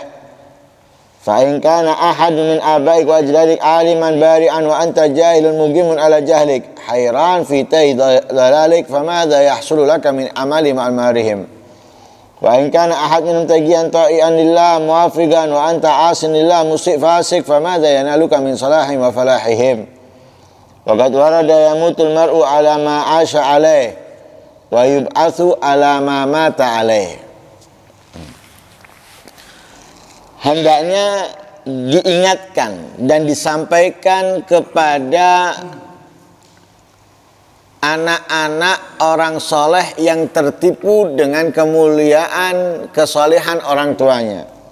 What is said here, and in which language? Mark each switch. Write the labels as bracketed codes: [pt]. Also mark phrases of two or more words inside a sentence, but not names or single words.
[ar] فإن كان أحد من آبائك وأجدادك عالما بارعا وأنت جاهل مقيم على جهلك حيران في تيه ضلالك فماذا يحصل لك من عمل معمارهم؟ وإن كان أحد منهم تقيا طائعا لله موافقا وأنت عاص لله مسيء فاسق فماذا ينالك من صلاحهم وفلاحهم؟ وقد ورد يموت المرء على ما عاش عليه ويبعث على ما مات عليه. [id] Hendaknya diingatkan dan disampaikan kepada anak-anak orang soleh yang tertipu dengan kemuliaan kesolehan orang tuanya.